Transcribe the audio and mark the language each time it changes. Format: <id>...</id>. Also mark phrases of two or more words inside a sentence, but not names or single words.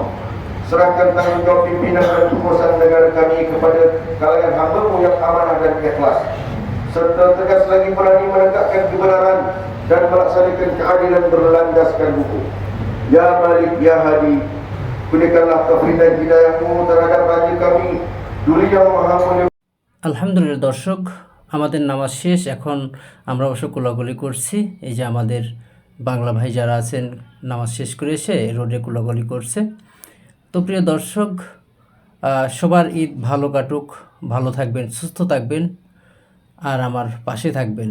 <ms>Serahkan tanggungjawab pimpinan dan kekuasaan negara kami kepada kalangan hamba-Mu yang amanah dan ikhlas, serta tegas lagi berani menegakkan kebenaran dan melaksanakan keadilan berlandaskan hukum. Ya Malik, Ya Hadi, berikanlah taufik dan hidayah-Mu terhadap raja kami, Duli yang Maha Mulia।</ms> <bn>আলহামদুলিল্লাহ দর্শক, আমাদের নামাজ শেষ। এখন আমরা অবশ্য কোলাকুলি করছি। এই যে আমাদের বাংলা ভাই যারা আছেন নামাজ শেষ করে এসে রোডে কোলাকুলি করছে। তো প্রিয় দর্শক, সবার ঈদ ভালো কাটুক, ভালো থাকবেন, সুস্থ থাকবেন আর আমার পাশে থাকবেন।</bn>